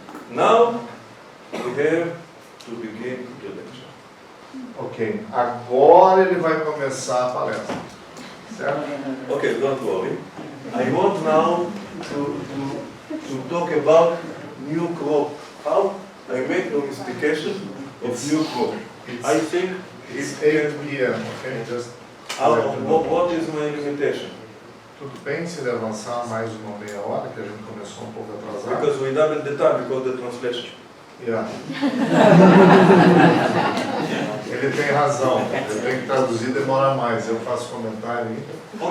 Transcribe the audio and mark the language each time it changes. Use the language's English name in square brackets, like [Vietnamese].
[English] Now we have to begin the lecture. [Portuguese] Ok, agora ele vai começar a palestra, certo? [English] Okay, don't worry. I want now to talk about new crop. How I make domestication of new crop. I think It's 8 p.m. Okay, just What is my limitation? [Portuguese] Tudo bem se ele avançar mais uma meia hora, que a gente começou um pouco atrasado? [English] Because we double the time because the translation. Yeah. [Portuguese] Ele tem razão, eu tenho que traduzir, demora mais, eu faço comentário ainda.